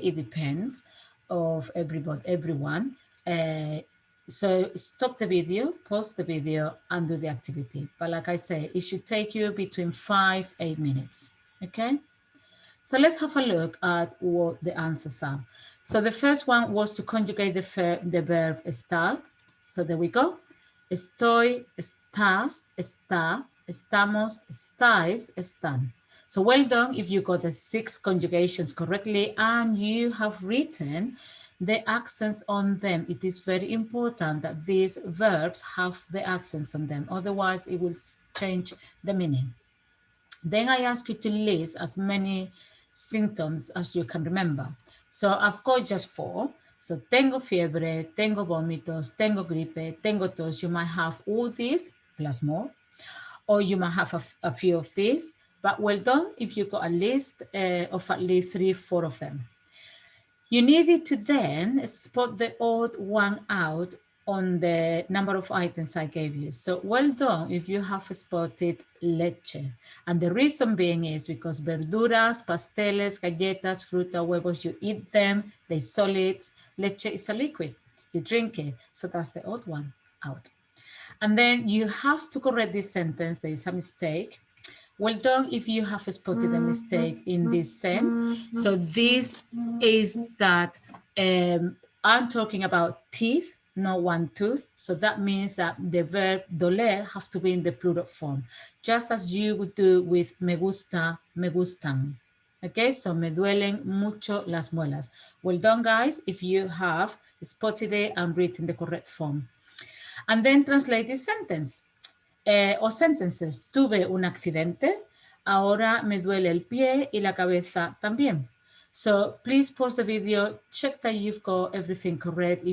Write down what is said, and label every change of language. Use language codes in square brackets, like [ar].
[en] It depends of everyone. So stop the video, pause the video, and do the activity. But like I say, it should take you between 5, 8 minutes, okay? So let's have a look at what the answers are. So the first one was to conjugate the verb start. So there we go. [es] Estoy, estás, está, estamos, estáis, están. [en] So well done if you got the 6 conjugations correctly and you have written the accents on them. It is very important that these verbs have the accents on them. Otherwise, it will change the meaning. Then I ask you to list as many symptoms as you can remember. So I've got just 4. [es] So tengo fiebre, tengo vómitos, tengo gripe, tengo tos. [en] You might have all these plus more, or you might have a few of these, but well done if you got a list of at least 3, 4 of them. You needed to then spot the odd one out on the number of items I gave you. So well done if you have spotted leche. And the reason being is because [es] verduras, pasteles, galletas, fruta, huevos, [en] you eat them, they're solids. Leche is a liquid, you drink it. So that's the odd one out. And then you have to correct this sentence, there is a mistake. Well done if you have spotted a mistake in this sense. So this is that I'm talking about teeth, not one tooth. So that means that the verb doler have to be in the plural form, just as you would do with [es] me gusta, me gustan. Okay, so me duelen mucho las muelas. [en] Well done, guys, if you have spotted it and written the correct form. And then translate this sentence. O sentences. [es] Tuve un accidente, ahora me duele el pie y la cabeza también. [en] So please pause the video, check that you've got everything correct.